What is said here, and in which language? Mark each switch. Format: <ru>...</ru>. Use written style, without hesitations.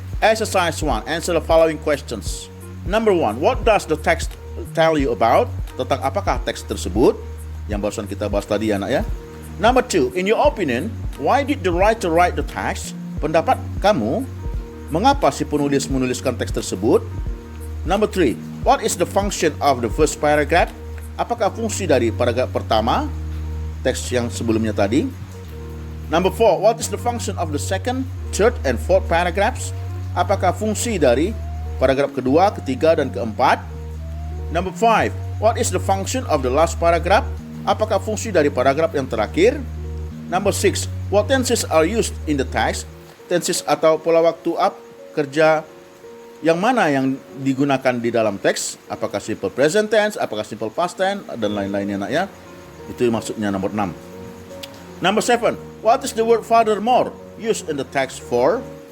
<en>Exercise 1, answer the following questions. Number 1, what does the text tell you about?</en> <id>Tentang apakah teks tersebut? Yang barusan kita bahas tadi ya, nak ya.</id> <en>Number 2, in your opinion, why did the writer write the text?</en> <id>Pendapat kamu, mengapa si penulis menuliskan teks tersebut?</id> <en>Number 3, what is the function of the first paragraph?</en> <id>Apakah fungsi dari paragraf pertama, teks yang sebelumnya tadi?</id> <en>Number 4, what is the function of the second, third, and fourth paragraphs?</en> <id>Apakah fungsi dari paragraf kedua, ketiga, dan keempat?</id> <en>Number 5, what is the function of the last paragraph?</en> <id>Apakah fungsi dari paragraf yang terakhir?</id> <en>Number 6, what tenses are used in the text?</en> <id>Tenses atau pola waktu kerja yang mana yang digunakan di dalam teks? Apakah simple present tense, apakah simple past tense, dan lain-lainnya nak ya. Itu maksudnya nomor 6.</id> <en>Number 7, what is the word furthermore used in the text for?</en>